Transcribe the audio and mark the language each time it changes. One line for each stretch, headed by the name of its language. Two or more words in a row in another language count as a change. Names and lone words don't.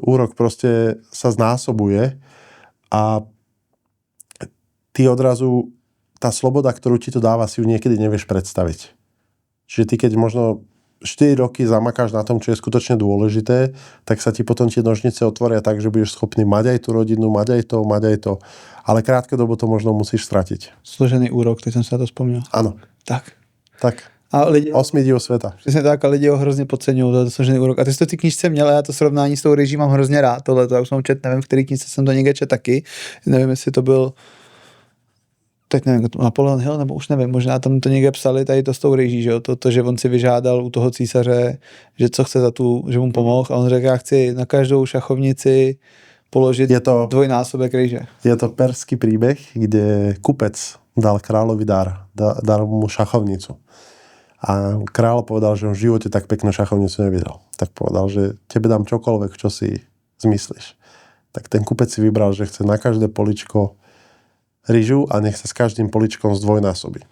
Slovak: Úrok proste sa znásobuje a ty odrazu, tá sloboda, ktorú ti to dáva, si ju niekedy nevieš predstaviť. Čiže ty keď možno 4 roky zamakáš na tom, čo je skutočne dôležité, tak sa ti potom tie nožnice otvoria tak, že budeš schopný mať aj tú rodinu, mať aj to. Ale krátkodobo to možno musíš stratiť.
Czech: Složený úrok, teď
Slovak: som sa to spomínal. Áno. Tak.
Czech: A lidi, 8 div sveta. Přesně tak, a lidi ho hrozně podceňují, to složený úrok. A ty jsi to v té knížce měl, já to srovnání s tou rejží mám hrozně rád, tohleto, já už jsem čet, nevím, v který knížce jsem to někde čet taky, nevím, jestli to byl, teď nevím, Napoleon Hill, nebo už nevím, možná tam to někde psali, tady to s tou rejží, že jo, to, že on si vyžádal u toho císaře, že co chce za tu, že mu pomohl, a on řekl, já chci na každou šachovnici položiť dvojnásobek rejže.
Slovak: Je to perský príbeh, kde kupec dal kráľovi dal mu šachovnicu. A kráľ povedal, že on v živote tak peknú šachovnicu nevidel. Tak povedal, že tebe dám čokoľvek, čo si zmyslíš. Tak ten kupec si vybral, že chce na každé poličko ryžu a nech sa s každým poličkom zdvojnásobí.